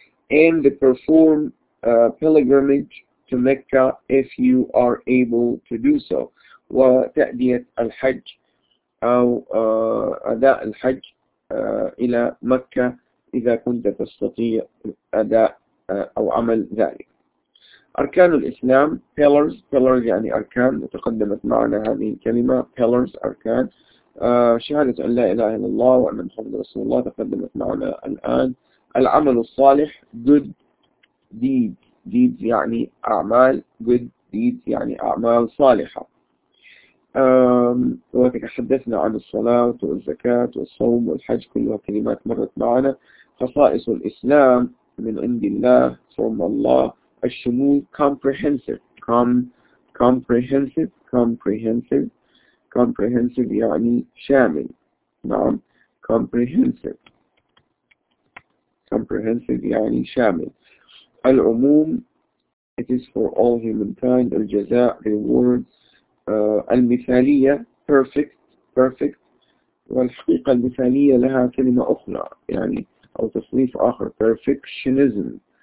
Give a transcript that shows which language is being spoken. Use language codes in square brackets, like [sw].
[en] And perform pilgrimage to Mecca if you are able to do so. [ar] وتأدية الحج أو أداء الحج إلى مكة إذا كنت تستطيع أداء أو عمل ذلك. أركان الإسلام, pillars, pillars يعني أركان, تقدمت معنا هذه الكلمة pillars, أركان. شهادة أن لا إله إلا الله وأن محمد رسول الله تقدمت معنا الآن. العمل الصالح, [en] good deeds, [ar] deeds يعني أعمال, good deeds يعني أعمال صالحة. وتحدثنا عن الصلاة والزكاة والصوم والحج, كلها كلمات مرت معنا. خصائص الإسلام من عند الله, [en] from Allah. [ar] الشمول, comprehensive, comprehensive يعني شامل. نعم, comprehensive يعني شامل. [en] العموم, it is for all humankind. [ar] الجزاء, reward. المثالية, perfect. والحقيقة المثالية لها كلمة أخرى يعني أو تصنيف آخر, perfectionism.